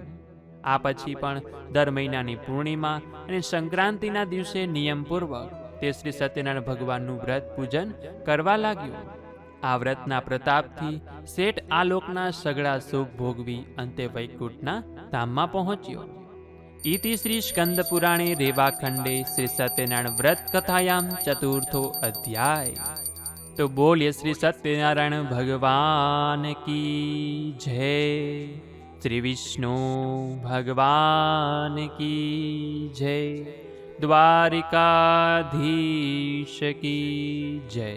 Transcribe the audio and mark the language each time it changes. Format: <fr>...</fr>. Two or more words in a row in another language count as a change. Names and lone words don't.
<gu>આ પછી પણ દર મહિનાની પૂર્ણિમા અને સંક્રાંતિના દિવસે નિયમપૂર્વક તે શ્રી સત્યનારાયણ ભગવાનનું વ્રત પૂજન કરવા લાગ્યો. આ વ્રતના પ્રતાપથી શેઠ આ લોકના સગળા સુખ ભોગવી અંતે વૈકુંઠના ધામમાં પહોંચ્યો.</gu> <sa>इति श्री स्कंद पुराणे रेवाखंडे श्री सत्यनारायण व्रत कथायाम चतुर्थो अध्याय।</sa> <hi>तो बोलिए श्री सत्यनारायण भगवान की जय, श्री विष्णु भगवान की जय, द्वारिकाधीश की जय।</hi>